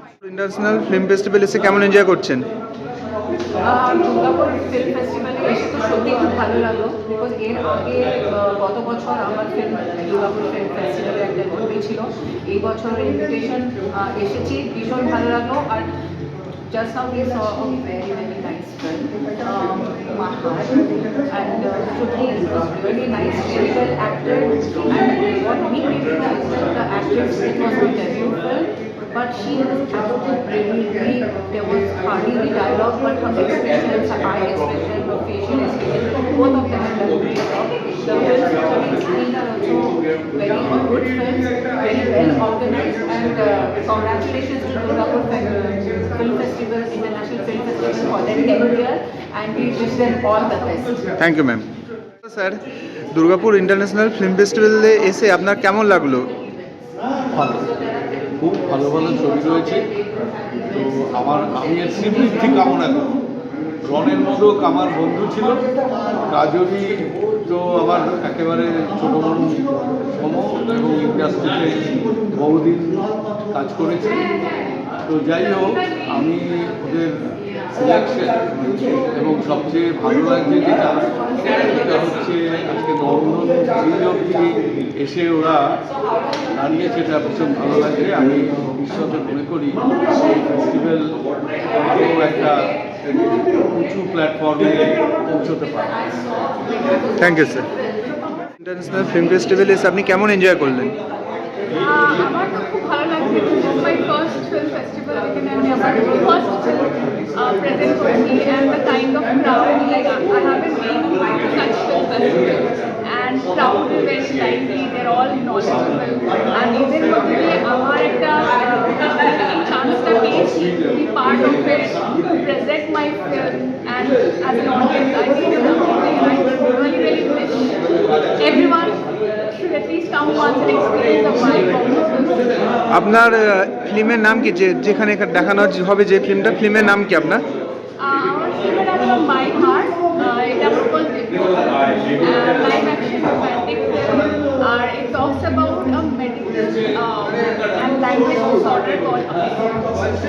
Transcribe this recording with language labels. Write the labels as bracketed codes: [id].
[bn] International film festival এসে কেমন enjoy করছেন? দুর্গাপুর ফিল্ম ফেস্টিভ্যালে এসে তো সত্যি খুব ভালো লাগলো, বিকজ এর আগে গত বছর আমার ফিল্ম দুর্গাপুর ফিল্ম ফেস্টিভ্যালে একটা গল্পই ছিল। এই বছর ইনভিটেশন এসেছি, ভীষণ ভালো লাগলো। [en] আর just now we saw a very nice film, Mahar, and Shruti was really nice, very well acted, and what we really liked that the actress, it was her debut film, but she has acted brilliantly. There was hardly any dialogue, but her expressions, her eye expression, her facial expression, both of them have done a great job. The films which have been screened are also very good films, very well organized, and congratulations to Durgapur Film Festival, International Film Festival for their 10th year, and we wish them all the best. Thank you ma'am. [bn] Sir, Durgapur international film ফেস্টিভ্যালে এসে আপনার কেমন লাগলো? ভালো, খুব ভালো ভালো ছবি রয়েছে। তো আমি এর স্মৃতি কামনা করি। রনের মতো আমার বন্ধু ছিল, কাজলি তো আমার একেবারে ছোটো বড় সম, এবং ইন্ডাস্ট্রিতে বহুদিন কাজ করেছি। তো যাই হোক, আমি ওদের সিলেকশন এবং সবচেয়ে ভালো লাগছে যেটা হচ্ছে আজকে নন্দন ব্রিজ অব্দি এসে ওরা দাঁড়িয়েছে, এটা ভীষণ ভালো লাগে। আমি ভবিষ্যতে মনে করি এই ফেস্টিভ্যাল একটা উঁচু প্ল্যাটফর্মে পৌঁছতে পারে। [en] Thank you sir. [bn] International film ফেস্টিভ্যালে এসে আপনি কেমন এনজয় করলেন? আমার তো খুব ভালো লাগছে, [en] my first film festival, [bn] এখানে আমি আমার [en] first film [bn] প্রেজেন্ট করেছি, [en] and the kind of crowd, like I haven't been to such film festival, and crowd is very lively, they're all knowledgeable, and [bn] এদের মধ্যে দিয়ে আমার একটা চান্সটা পেয়েছি [en] be part of it, to present my film, and as an audience I think it's amazing, and I really wish everyone should at least come once and experience the vibe of this film. [bn] আপনার ফিল্মের নাম কি, যেখানে দেখানো হবে যে ফিল্মের নাম কি আপনার? আমার ফিল্মের নাম হলো [en] my heart, [bn] এটা আমার [en] First debut live action romantic film, আর it talks about a medical and language disorder called autism.